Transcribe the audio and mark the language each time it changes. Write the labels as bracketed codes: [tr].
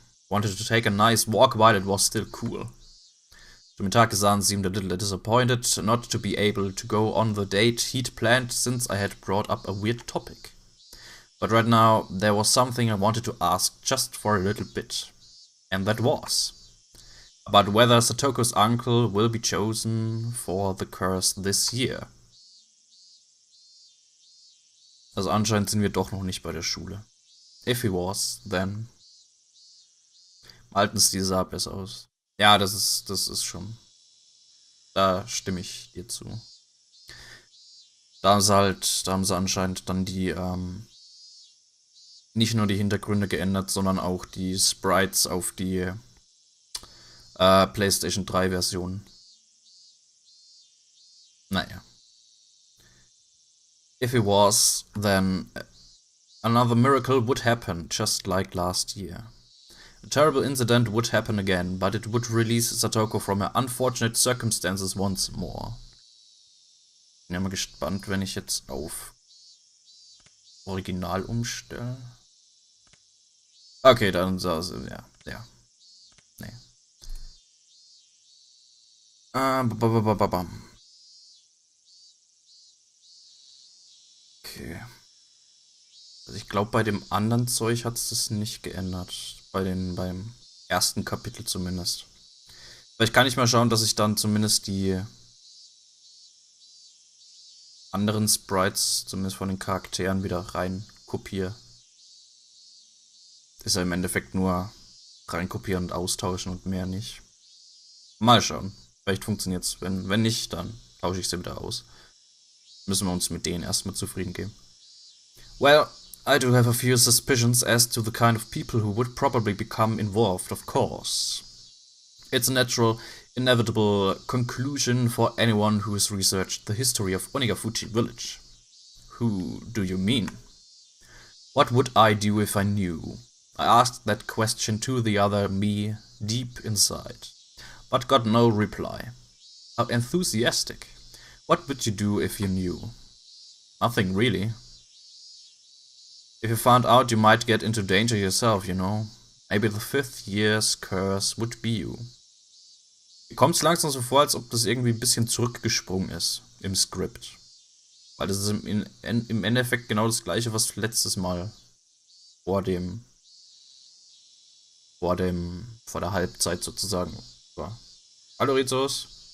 [en] Wanted to take a nice walk while it was still cool. Tomitake-san seemed a little disappointed not to be able to go on the date he'd planned since I had brought up a weird topic. But right now, there was something I wanted to ask just for a little bit. And that was about whether Satoko's uncle will be chosen for the curse this year. [de] Also anscheinend sind wir doch noch nicht bei der Schule. [en] If he was, then [de] alten Stil sah besser aus. Ja, das ist schon. Da stimme ich dir zu. Da haben sie anscheinend dann die, nicht nur die Hintergründe geändert, sondern auch die Sprites auf die PlayStation 3 Version. Naja. [en] If he was, then another miracle would happen, just like last year. A terrible incident would happen again, but it would release Satoko from her unfortunate circumstances once more. [de] Bin ja mal gespannt, wenn ich jetzt auf Original umstelle. Okay, dann ja. Nee. Okay. Also ich glaube, bei dem anderen Zeug hat es das nicht geändert. Beim ersten Kapitel zumindest. Vielleicht kann ich mal schauen, dass ich dann zumindest die anderen Sprites, zumindest von den Charakteren, wieder rein kopiere. Ist ja im Endeffekt nur reinkopieren und austauschen und mehr nicht. Mal schauen. Vielleicht funktioniert es. Wenn nicht, dann tausche ich sie wieder aus. Müssen wir uns mit denen erstmal zufrieden geben. [en] Well, I do have a few suspicions as to the kind of people who would probably become involved, of course. It's a natural, inevitable conclusion for anyone who has researched the history of Onigafuchi village. Who do you mean? What would I do if I knew? I asked that question to the other me deep inside, but got no reply. How enthusiastic. What would you do if you knew? Nothing really. If you found out, you might get into danger yourself, you know. Maybe the 5th year's curse would be you. [de] Mir kommt es langsam so vor, als ob das irgendwie ein bisschen zurückgesprungen ist im Skript. Weil das ist im Endeffekt genau das gleiche, was letztes Mal vor der Halbzeit sozusagen war. Hallo Rizos.